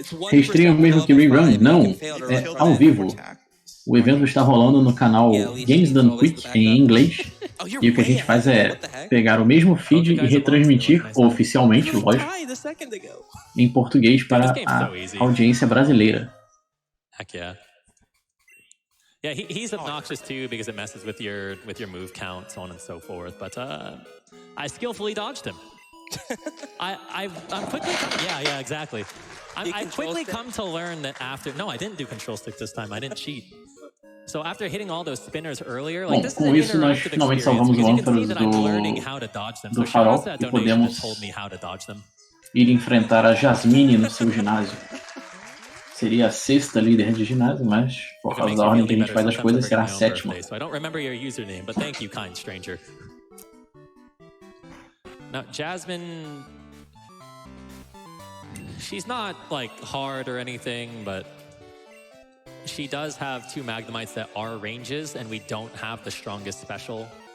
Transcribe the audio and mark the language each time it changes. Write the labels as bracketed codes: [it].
[pt] Restream mesmo que rerun? Não, é ao vivo. O evento está rolando no canal Games Done Quick em inglês. E o que a gente faz é pegar o mesmo feed e retransmitir oficialmente, lógico, em português para a audiência brasileira. [en] Heck yeah. Yeah, he's obnoxious too because it messes with your move count, so on and so forth. But I skillfully dodged him. I'm quickly yeah, exactly. I quickly come to learn that after I didn't do control stick this time. I didn't cheat. So after hitting all those spinners earlier, like this is an interactive experience because you can see that I'm learning how to dodge them. So shout out to that donation that told me how to dodge them. [pt] Ir enfrentar a Jasmine no seu ginásio. Seria a 6ª líder de ginásio, mas por causa da ordem que a gente faz as coisas, será a 7ª. [en] So I don't remember your username, but thank you, kind stranger. Now, Jasmine, she's not like hard or anything, but she does have 2 Magnemites that are ranges, and we don't have the strongest special.